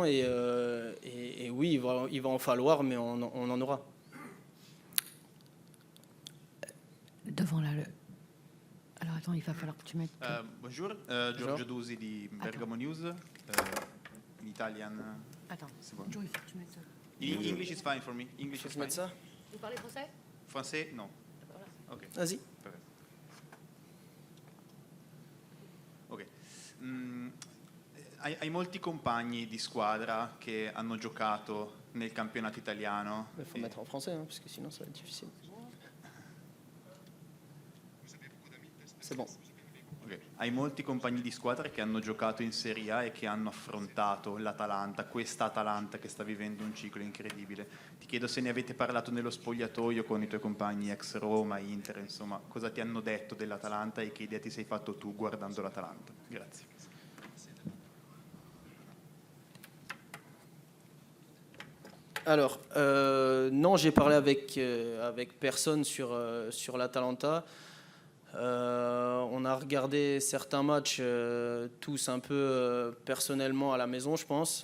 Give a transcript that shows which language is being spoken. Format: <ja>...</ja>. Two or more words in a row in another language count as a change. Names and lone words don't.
<fr>Et oui, il va en falloir, mais on en aura. Devant là. Alors attends, il va falloir que tu mettes. Bonjour,</fr> <it>Giorgio Dusi di Bergamo News,</it> <en>in Italian.</en> <fr>Attends, c'est bon. Joe, il faut que tu mettes ça.</fr> <en>English is fine for me. English is fine.</en> <fr>Ça Vous parlez français? Français, non. Ok. Vas-y. Ok.</fr> <it>Hai molti compagni di squadra che hanno giocato nel campionato italiano.</it> <fr>Il faut mettre en français, hein, parce que sinon ça va être difficile. C'est bon. Okay.</fr> <it>Hai molti compagni di squadra che hanno giocato in Serie A e che hanno affrontato l'Atalanta, questa Atalanta che sta vivendo un ciclo incredibile. Ti chiedo se ne avete parlato nello spogliatoio con i tuoi compagni ex Roma, Inter, insomma, cosa ti hanno detto dell'Atalanta e che idea ti sei fatto tu guardando l'Atalanta. Grazie.</it> <fr>Alors, non, j'ai parlé avec personne sur l'Atalanta. On a regardé certains matchs tous un peu personnellement à la maison, je pense.</fr>